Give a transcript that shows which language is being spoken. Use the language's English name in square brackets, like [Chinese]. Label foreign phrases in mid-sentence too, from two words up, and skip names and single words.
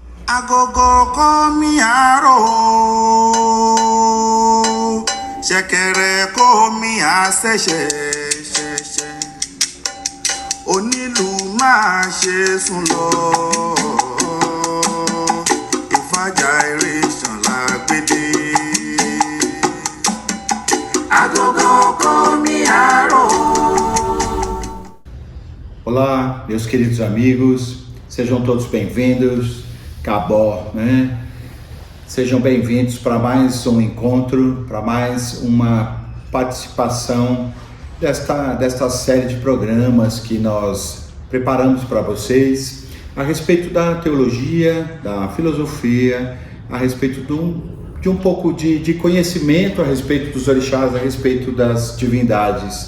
[Yoruba] Agogo komi aro, ṣẹ̀kẹ̀rẹ̀ komi àṣẹ̀ṣẹ̀ ṣẹ̀ṣẹ̀, onílù máa ṣe sùn lọ, ìfàjà eré ṣànlá gbédè. Agogo komi aro. [Portuguese] Olá, meus queridos amigos, sejam todos bem-vindos, Cabó, né? Sejam bem-vindos para mais um encontro, para mais uma participação desta série de programas que nós preparamos para vocês a respeito da teologia, da filosofia, a respeito de um pouco de conhecimento a respeito dos orixás, a respeito das divindades.